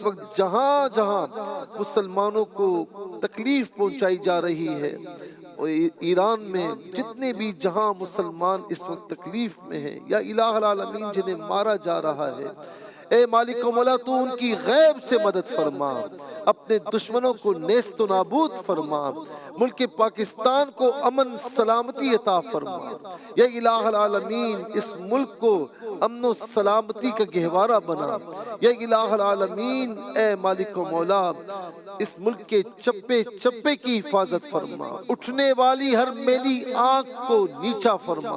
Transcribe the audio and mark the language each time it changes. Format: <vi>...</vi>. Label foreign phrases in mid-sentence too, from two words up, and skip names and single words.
<ur>وقت جہاں جہاں مسلمانوں کو تکلیف پہنچائی جا رہی ہے، اور ایران میں جتنے بھی جہاں مسلمان اس وقت تکلیف میں ہیں</ur> <ar>یا الہ العالمین</ar> <ur>جنہیں مارا جا رہا ہے، اے مالک و مولا تو ان کی غیب سے مدد فرما، اپنے دشمنوں کو نیست و نابود فرما، ملک پاکستان کو امن سلامتی عطا فرما۔</ur> <ar>یا الہ العالمین</ar> <ur>اس ملک کو امن و سلامتی کا گہوارہ بنا۔</ur> <ar>یا الہ العالمین</ar> <ur>اے مالک و مولا اس ملک کے چپے چپے کی حفاظت فرما، اٹھنے والی ہر میلی آنکھ کو نیچا فرما۔</ur>